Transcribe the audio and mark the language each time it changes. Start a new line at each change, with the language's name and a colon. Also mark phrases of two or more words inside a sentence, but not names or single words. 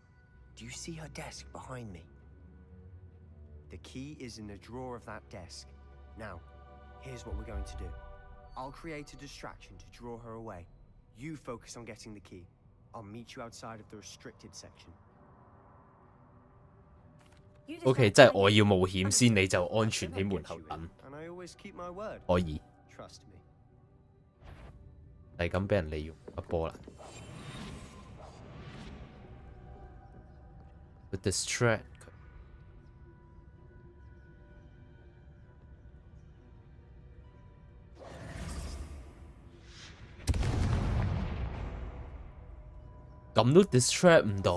English: Do you see her desk behind me? The key is in the drawer of that desk. Now, here's what we're going to do. I'll create a distraction to draw her away. You focus on getting the key. I'll meet you outside of the restricted section.
Cantonese: OK， 即係我要冒險先，你就安全喺門口等。
English: And I always keep my word.
Cantonese: 可以。
English: Trust me.
Cantonese: 係咁俾人利用一波啦。
English: With distract。
Cantonese: 咁都 distract 唔到。